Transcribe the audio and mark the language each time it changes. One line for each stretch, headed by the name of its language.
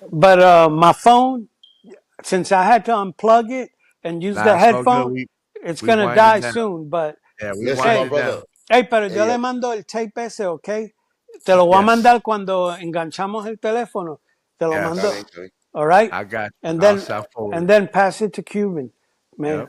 English: But my phone, since I had to unplug it and use the headphone, it's going to die soon.
Spanish: But pero yo le mando el tape ese, ¿ok? Te lo voy a mandar cuando enganchamos el teléfono. Te lo mando.
English: All right? I got you. And then pass it to Cuban, man.